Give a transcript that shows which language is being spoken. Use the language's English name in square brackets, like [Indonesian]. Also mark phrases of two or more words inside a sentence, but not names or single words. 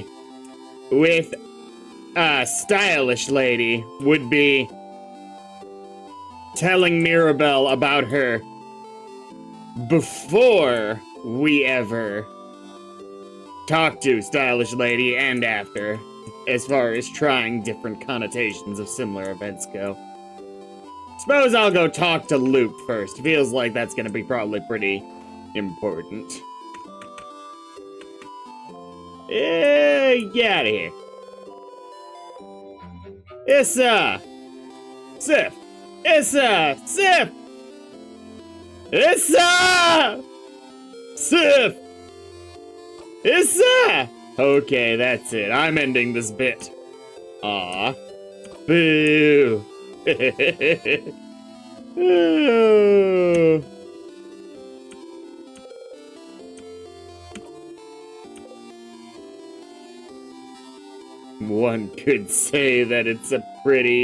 [English] With a stylish lady would be telling Mirabelle about her before we ever talk to stylish lady and after, as far as trying different connotations of similar events go. Suppose I'll go talk to Luke first. Feels like that's gonna be probably pretty important. Get out of here. Issa! Sif! Issa! Sif! Issa! Sif! Issa! Okay, that's it. I'm ending this bit. Aw. Boo! Oh. One could say that it's a pretty...